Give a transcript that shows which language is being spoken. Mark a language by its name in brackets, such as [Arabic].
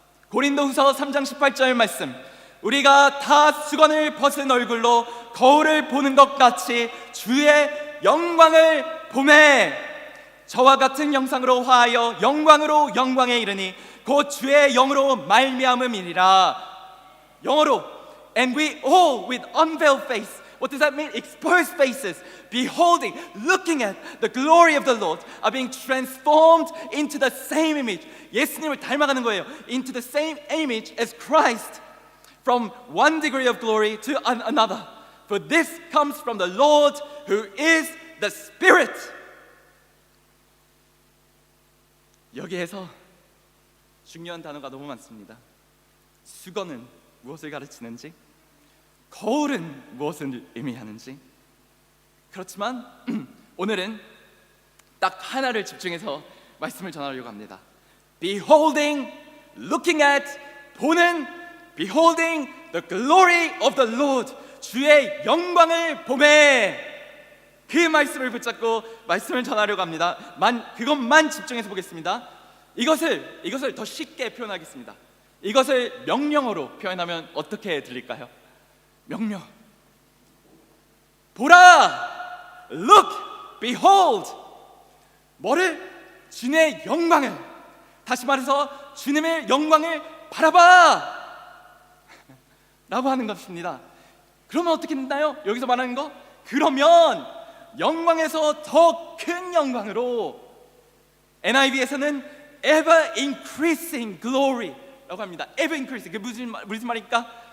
[Korean] 고린도후서 3장 18절 말씀, 우리가 다 수건을 벗은 얼굴로 거울을 보는 것 같이 주의 영광을 보매 저와 같은 형상으로 화하여 영광으로 영광에 이르니 곧 주의 영으로 말미암음이니라. [English] 영어로 And we all with unveiled face. What does that mean? Exposed faces, beholding, looking at the glory of the Lord, are being transformed into the same image. [Korean] 예수님을 닮아가는 거예요. [English] Into the same image as Christ, from one degree of glory to another. For this comes from the Lord who is the Spirit. [Korean] 여기에서 중요한 단어가 너무 많습니다. 수건은 무엇을 가르치는지, 거울은 무엇을 의미하는지. 그렇지만 오늘은 딱 하나를 집중해서 말씀을 전하려고 합니다. [English] Beholding, looking at, 보는, beholding the glory of the Lord, [Korean] 주의 영광을 보매. 그 말씀을 붙잡고 말씀을 전하려고 합니다. 그것만 집중해서 보겠습니다. 이것을 더 쉽게 표현하겠습니다. 이것을 명령어로 표현하면 어떻게 들릴까요? 명령. [English] 보라, look, behold. [Korean] 뭐를? 주님의 영광을. 다시 말해서 주님의 영광을 바라봐 라고 하는 것입니다. 그러면 어떻게 된다요? 여기서 말하는 거? 그러면 영광에서 더 큰 영광으로, NIV에서는 [English] ever increasing glory [Korean] 라고 합니다. ever increasing. 그게 무슨 말입니까?